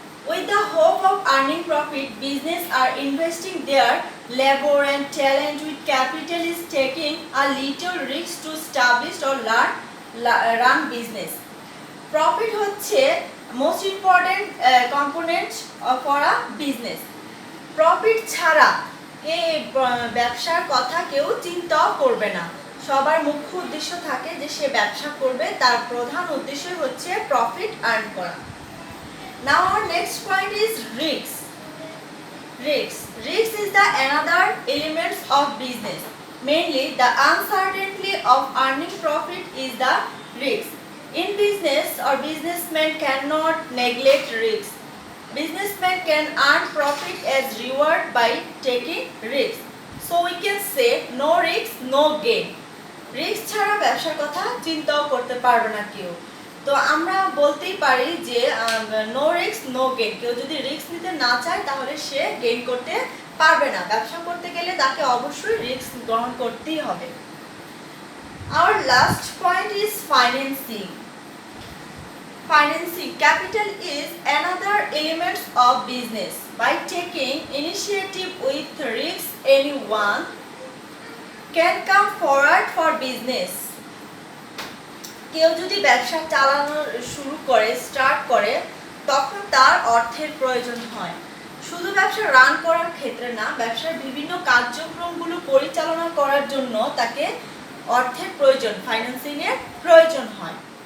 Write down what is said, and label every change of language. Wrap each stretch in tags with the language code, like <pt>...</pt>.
<en>With the hope of earning profit, business are investing their labor and talent with capital is taking a little risk to establish or run business. Profit</en> <bn>হচ্ছে</bn> <en>most important component for a business.</en> <bn>Profit ছাড়া এই ব্যবসার কথা কেউ চিন্তাও করবে না। সবার মুখ্য উদ্দেশ্য থাকে যে সে ব্যবসা করবে, তার প্রধান উদ্দেশ্য হচ্ছে প্রফিট আর্ন করা।</bn> <en>Now our next point is risk. Risk is the another elements of business. Mainly the uncertainty of earning profit is the risk. In business, or businessmen cannot neglect risk. Businessmen can earn profit as reward by taking risks. So we can say no risk, no gain.</en> <bn>Risk ছাড়া ব্যবসার কথা চিন্তাও করতে পারবে না কেউ। তো আমরা বলতেই পারি যে নো রিস্ক নো গেইন। কেউ যদি রিস্ক নিতে না চায় তাহলে সে গেইন করতে পারবে না। ব্যবসা করতে গেলে তাকে অবশ্যই রিস্ক গ্রহণ করতেই হবে।</bn> <en>Our last point is financing. Financing capital is another element of business. By taking initiative with risks, anyone can come forward for business.</en> <bn>কেউ যদি ব্যবসা চালানো শুরু করে স্টার্ট করে তখন তার অর্থের প্রয়োজন হয়। শুধু ব্যবসা রান করার ক্ষেত্রে না, ব্যবসার বিভিন্ন কার্যক্রমগুলো পরিচালনা করার জন্য তাকে অর্থের প্রয়োজন, ফাইন্যান্সিং এর প্রয়োজন হয়।</bn>